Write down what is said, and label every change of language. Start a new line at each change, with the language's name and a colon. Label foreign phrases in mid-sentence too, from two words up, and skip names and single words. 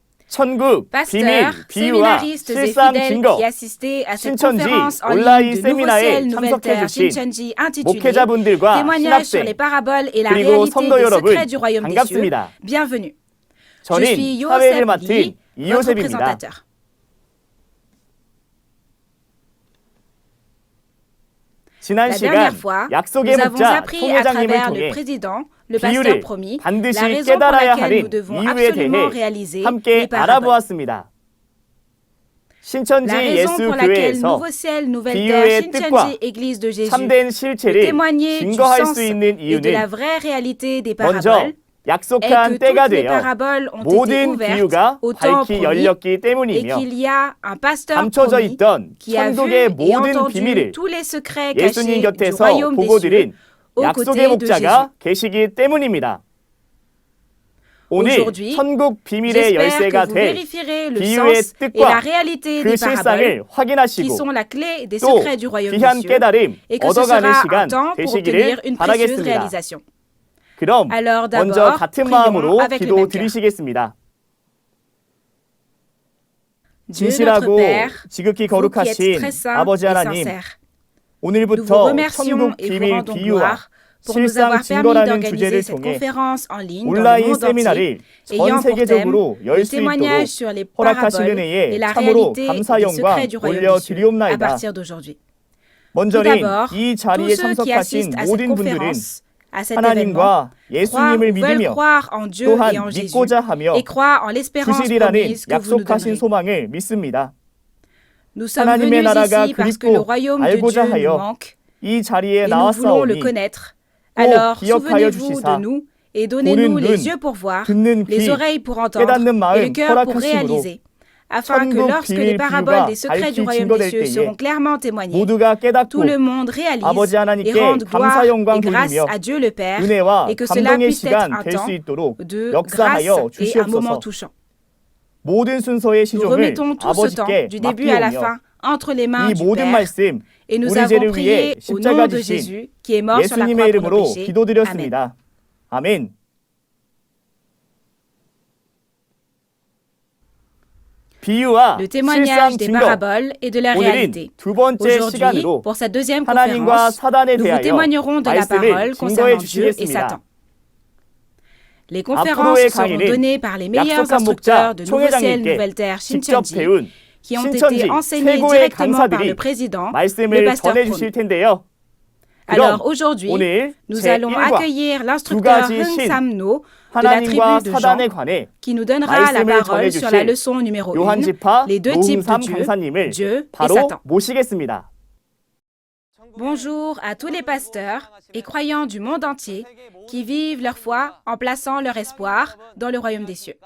Korean: 천국, 비밀,
French: Pasteurs,
Korean: 비유와
French: séminaristes et
Korean: 실상
French: fidèles
Korean: 증거,
French: qui assistaient à cette
Korean: 신천지
French: conférence en
Korean: 온라인
French: ligne de Nouveau
Korean: 세미나에
French: Ciel, Nouvelle Terre,
Korean: 참석해주신
French: Shincheonji, intitulée
Korean: 목회자분들과
French: Témoignages sur
Korean: 신학생,
French: les paraboles et la
Korean: 그리고
French: réalité
Korean: 성도
French: des
Korean: 여러분
French: secrets du royaume des cieux.
Korean: 반갑습니다.
French: Bienvenue. Je
Korean: 저는
French: suis
Korean: 사회를
French: Yosef
Korean: 맡은
French: Lee, votre
Korean: 이요셉입니다.
French: présentateur.
Korean: 지난
French: La
Korean: 시간
French: dernière fois,
Korean: 약속의
French: nous avons
Korean: 목자
French: appris à
Korean: 총회장님을
French: travers le
Korean: 통해
French: président, le pasteur
Korean: 비유를
French: promis,
Korean: 반드시
French: la raison pour
Korean: 깨달아야
French: laquelle nous
Korean: 하는
French: devons
Korean: 이유에
French: absolument
Korean: 대해
French: réaliser
Korean: 함께
French: les paraboles.
Korean: 알아보았습니다. 신천지
French: La raison pour laquelle
Korean: 예수교회에서
French: Nouveau Ciel, Nouvelle
Korean: 비유의
French: Terre,
Korean: 뜻과
French: Shincheonji, Église de Jésus,
Korean: 참된
French: peut
Korean: 실체를
French: témoigner du
Korean: 증거할
French: sens
Korean: 수 있는
French: et de la
Korean: 이유는
French: vraie réalité des
Korean: 먼저
French: paraboles est
Korean: 약속한
French: que
Korean: 때가
French: toutes les
Korean: 되어
French: paraboles ont été
Korean: 모든
French: ouvertes
Korean: 비유가
French: au temps
Korean: 밝히
French: promis
Korean: 열렸기
French: et
Korean: 때문이며
French: qu'il y a un pasteur
Korean: 감춰져
French: promis
Korean: 있던
French: qui a vu
Korean: 천국의
French: et
Korean: 모든
French: entendu
Korean: 비밀을
French: tous les secrets
Korean: 예수님
French: cachés du
Korean: 곁에서
French: royaume des
Korean: 보고
French: cieux
Korean: 드린
French: aux
Korean: 약속의
French: côtés de Jésus.
Korean: 목자가 계시기 때문입니다. 오늘
French: Aujourd'hui,
Korean: 천국 비밀의
French: j'espère
Korean: 열쇠가
French: que vous
Korean: 될
French: vérifierez le
Korean: 비유의
French: sens et la
Korean: 뜻과
French: réalité
Korean: 그
French: des paraboles
Korean: 실상을
French: qui
Korean: 확인하시고
French: sont la clé des
Korean: 또
French: secrets du royaume des
Korean: 귀한
French: cieux
Korean: 깨달음
French: et que ce
Korean: 얻어가는
French: sera un
Korean: 시간
French: temps pour obtenir
Korean: 되시기를
French: une précieuse
Korean: 바라겠습니다.
French: réalisation.
Korean: 그럼
French: Alors
Korean: 먼저
French: d'abord,
Korean: 같은
French: prions
Korean: 마음으로
French: avec le
Korean: 기도
French: même cœur.
Korean: 드리시겠습니다.
French: Dieu notre
Korean: 진실하고
French: Père,
Korean: 지극히
French: vous qui êtes
Korean: 거룩하신
French: très saint
Korean: 아버지
French: et
Korean: 하나님,
French: sincère, nous vous
Korean: 오늘부터
French: remercions
Korean: 천국
French: et vous
Korean: 비밀
French: rendons
Korean: 비유와
French: gloire pour nous
Korean: 실상
French: avoir permis
Korean: 증거라는
French: d'organiser
Korean: 주제를
French: cette
Korean: 통해
French: conférence en ligne dans le
Korean: 온라인
French: monde entier,
Korean: 세미나를 전
French: ayant pour thème
Korean: 세계적으로 열
French: le
Korean: 수
French: témoignage
Korean: 있도록
French: sur les
Korean: 허락하신
French: paraboles et
Korean: 은혜에
French: la
Korean: 참으로
French: réalité
Korean: 감사
French: des
Korean: 영광
French: secrets du royaume des cieux à
Korean: 올려드리옵나이다.
French: partir d'aujourd'hui. Tout
Korean: 먼저는
French: d'abord,
Korean: 이
French: tous
Korean: 자리에
French: ceux qui
Korean: 참석하신
French: assistent à cette
Korean: 모든 분들은
French: conférence, à cet événement,
Korean: 하나님과
French: croient
Korean: 예수님을
French: ou veulent
Korean: 믿으며
French: croire en Dieu
Korean: 또한
French: et en Jésus
Korean: 믿고자 하며
French: et croient en l'espérance
Korean: 주시리라는
French: promise que vous nous
Korean: 약속하신
French: donnerez.
Korean: 소망을 믿습니다.
French: Nous sommes
Korean: 하나님의
French: venus
Korean: 나라가
French: ici parce que le
Korean: 그립고
French: royaume de
Korean: 알고자
French: Dieu nous
Korean: 하여
French: manque
Korean: 이 자리에
French: et nous voulons le
Korean: 나왔사오니
French: connaître.
Korean: 꼭
French: Alors,
Korean: 기억하여
French: souvenez-vous
Korean: 주시사
French: de nous et donnez-nous
Korean: 보는
French: les
Korean: 눈,
French: yeux pour voir,
Korean: 듣는
French: les
Korean: 귀,
French: oreilles pour entendre
Korean: 깨닫는
French: et le
Korean: 마음
French: cœur pour
Korean: 허락하심으로
French: réaliser, afin que
Korean: 천국
French: lorsque les
Korean: 비밀
French: paraboles
Korean: 비유가
French: des secrets du
Korean: 밝히
French: royaume des
Korean: 증거될
French: cieux
Korean: 때에
French: seront clairement témoignées,
Korean: 모두가
French: tout
Korean: 깨닫고
French: le monde réalise
Korean: 아버지
French: et
Korean: 하나님께
French: rende gloire
Korean: 감사
French: et
Korean: 영광
French: grâce
Korean: 돌리며
French: à Dieu le Père
Korean: 은혜와
French: et que cela
Korean: 감동의
French: puisse être
Korean: 시간
French: un
Korean: 될 수
French: temps
Korean: 있도록
French: de
Korean: 역사하여
French: grâce et un moment
Korean: 주시옵소서.
French: touchant.
Korean: 모든 순서의
French: Nous
Korean: 시종을
French: remettons tout ce temps,
Korean: 아버지께
French: du début à la
Korean: 맡기오며
French: fin, entre les mains
Korean: 이
French: du
Korean: 모든
French: Père,
Korean: 말씀
French: et nous
Korean: 우리
French: avons
Korean: 죄를
French: prié
Korean: 위해
French: au
Korean: 십자가
French: nom de
Korean: 지신
French: Jésus qui est mort sur la
Korean: 예수님의
French: croix pour nos
Korean: 이름으로
French: péchés. Amen.
Korean: 기도드렸습니다. 아멘. 비유와
French: Le
Korean: 실상
French: témoignage des
Korean: 증거.
French: paraboles et de la
Korean: 오늘은
French: réalité.
Korean: 두 번째
French: Aujourd'hui,
Korean: 시간으로
French: pour cette deuxième
Korean: 하나님과
French: conférence,
Korean: 사단에
French: nous vous
Korean: 대하여
French: témoignerons de la
Korean: 말씀을
French: parole
Korean: 증거해
French: concernant Dieu et
Korean: 주시겠습니다.
French: Satan. Les conférences
Korean: 앞으로의
French: seront
Korean: 강의는
French: données par les meilleurs
Korean: 약속한
French: instructeurs
Korean: 목자
French: de Nouveau Ciel,
Korean: 총회장님께
French: Nouvelle Terre,
Korean: 직접
French: Shincheonji,
Korean: 배운
French: qui ont
Korean: 신천지
French: été enseignés
Korean: 최고의
French: directement par
Korean: 강사들이
French: le président, le
Korean: 말씀을
French: pasteur
Korean: 전해
French: promis.
Korean: 주실 텐데요.
French: Alors aujourd'hui,
Korean: 오늘
French: nous allons
Korean: 제1과
French: accueillir
Korean: 두
French: l'instructeur
Korean: 가지
French: Hung
Korean: 신
French: Sam-no de la
Korean: 하나님과
French: tribu de Jean,
Korean: 사단에 관해
French: qui nous donnera la
Korean: 말씀을
French: parole sur la
Korean: 전해주실
French: leçon numéro 1,
Korean: 요한지파
French: les deux types de
Korean: 노흥삼
French: Dieu,
Korean: 강사님을
French: Dieu et
Korean: 바로
French: Satan.
Korean: 모시겠습니다.
French: Bonjour à tous les pasteurs et croyants du monde entier qui vivent leur foi en plaçant leur espoir dans le royaume des cieux.